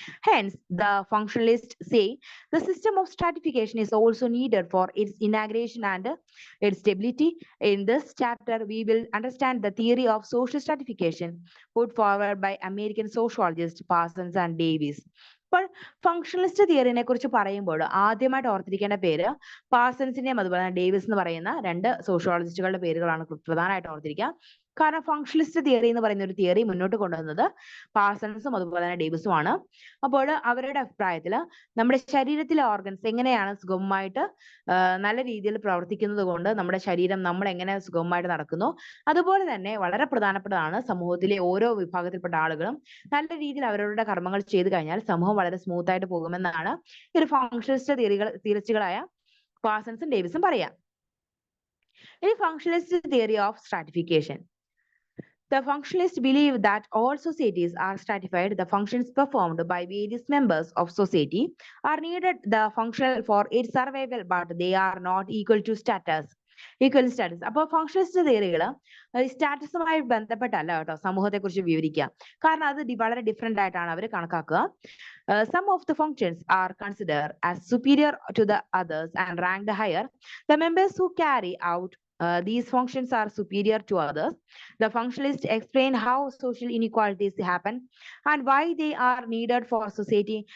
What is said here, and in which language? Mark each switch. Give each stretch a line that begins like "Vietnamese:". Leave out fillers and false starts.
English: Hence, the functionalists say the system of stratification is also needed for its integration and its stability. In this chapter, we will understand the theory of social stratification put forward by American sociologists Parsons and Davies.
Malayalam: അപ്പോൾ functionalist തിയറിനെ കുറിച്ച് പറയുമ്പോൾ ആദ്യമായിട്ട് ഓർത്തിരിക്കേണ്ട പേര് പാഴ്സൺസിന്റെയും അതുപോലെ തന്നെ Davis എന്ന് പറയുന്ന രണ്ട് സോഷ്യോളജിസ്റ്റുകളുടെ പേരുകളാണ് പ്രധാനമായിട്ട് ഓർത്തിരിക്കുക. കാരണം ഫങ്ഷണലിസ്റ്റ് തിയറി എന്ന് പറയുന്ന ഒരു തിയറി മുന്നോട്ട് കൊണ്ടുവന്നത് പാഴ്സൺസും അതുപോലെ തന്നെ ഡേവിസുമാണ്. അപ്പോൾ അവരുടെ അഭിപ്രായത്തിൽ നമ്മുടെ ശരീരത്തിലെ ഓർഗൻസ് എങ്ങനെയാണ് സുഗമമായിട്ട് നല്ല രീതിയിൽ പ്രവർത്തിക്കുന്നത് കൊണ്ട് നമ്മുടെ ശരീരം നമ്മൾ എങ്ങനെ സുഗമമായിട്ട് നടക്കുന്നു, അതുപോലെ തന്നെ വളരെ പ്രധാനപ്പെട്ടതാണ് സമൂഹത്തിലെ ഓരോ വിഭാഗത്തിൽപ്പെട്ട ആളുകളും നല്ല രീതിയിൽ അവരവരുടെ കർമ്മങ്ങൾ ചെയ്തു കഴിഞ്ഞാൽ സമൂഹം വളരെ സ്മൂത്ത് ആയിട്ട് പോകുമെന്നാണ് ഈ ഒരു ഫങ്ഷണലിസ്റ്റ് തിയറിസ്റ്റുകളായ പാഴ്സൺസും ഡേവിസും പറയാം.
English: ഇനി functionalist theory of stratification. The functionalists believe that all societies are stratified. The functions performed by various members of society are needed the functional for its survival, but they are not equal status.
Malayalam: അപ്പോൾ functionalist തിയറികൾ സ്റ്റാറ്റസുമായി ബന്ധപ്പെട്ടല്ല കേട്ടോ സമൂഹത്തെ കുറിച്ച് വിവരിക്കുക. കാരണം അത് വളരെ different ആയിട്ടാണ് അവർ കണക്കാക്കുക.
English: Some of the functions are considered as superior to the others and ranked higher. The members who carry out these functions are superior to others. The functionalists explain how social inequalities happen and why they are needed for society.